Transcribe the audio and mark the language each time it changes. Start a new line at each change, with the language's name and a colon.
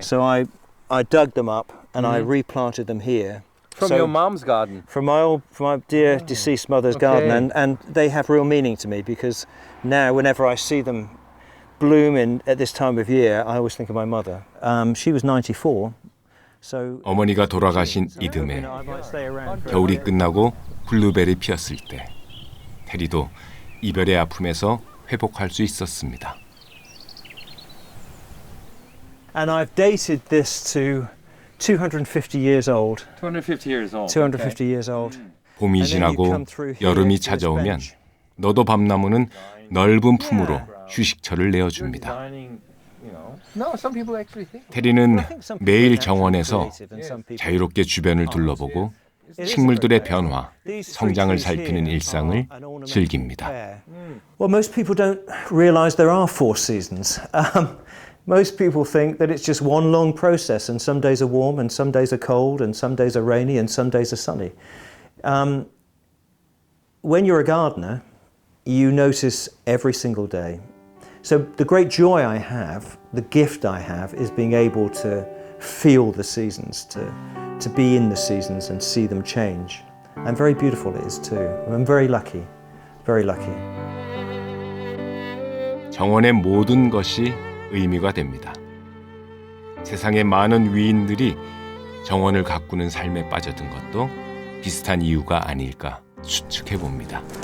English: So I dug them up and I replanted them here. From So- your mom's garden. From my dear deceased mother's garden, Okay. and they have real meaning to me because now whenever I see them bloom at this time of year, I always think of my mother. She was 94, so
Korean: 어머니가 돌아가신 이듬해
English: I might stay around.
Korean: 겨울이 끝나고 블루벨이 피었을 때 테리도 이별의 아픔에서 회복할 수 있었습니다.
English: And I've dated this to 250 years old. 250 years old. 250 years old.
Korean: 봄이 지나고 여름이 찾아오면 너도 밤나무는 넓은 품으로 휴식처를 내어줍니다.
English: No, some people actually think.
Korean: 테리는 매일 정원에서 자유롭게 주변을 둘러보고 식물들의 변화, 성장을 살피는 일상을 즐깁니다.
English: Well, most people don't realise there are 4 seasons. Most people think that it's just one long process, and some days are warm, and some days are cold, and some days are rainy, and some days are sunny. When you're a gardener, you notice every single day. So the great joy I have, the gift I have, is being able to feel the seasons, to be in the seasons and see them change. And very beautiful it is too. I'm very lucky, very lucky.
Korean: 정원의 모든 것이 의미가 됩니다. 세상의 많은 위인들이 정원을 가꾸는 삶에 빠져든 것도 비슷한 이유가 아닐까 추측해 봅니다.